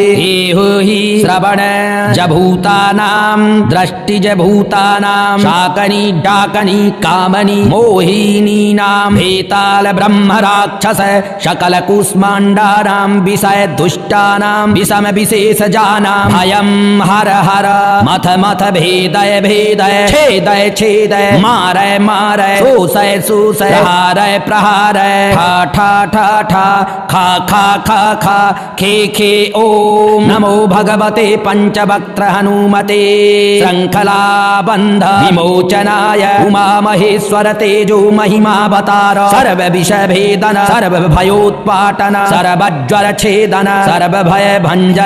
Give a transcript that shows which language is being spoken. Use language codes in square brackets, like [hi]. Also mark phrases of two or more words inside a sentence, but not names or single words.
[sa] एहो हि श्रवण जभूतानां दृष्टिज भूतानां शाकनी डाकनी कामनी मोहिनीनां भेताल ब्रह्म राक्षस शकल कुष्माण्डानां विषय दुष्टानां विषम विशेष जानां भयं हर हर मथ मथ भेदय भेदय छेदय छेदय मारय मारय शोषय शोषय हारय प्रहारय ठा ठा ठा ठा खा खा खा खा खे खे। ओम नमो भगवते पंचवक्त्र हनुमते श्रृंखला बंध विमोचनाय उमा महेश्वर तेजो महिमावतार सर्व विषय भेदन सर्व भयोत्पाटन सर्वज्वर छेदन सर्व भय भंजन।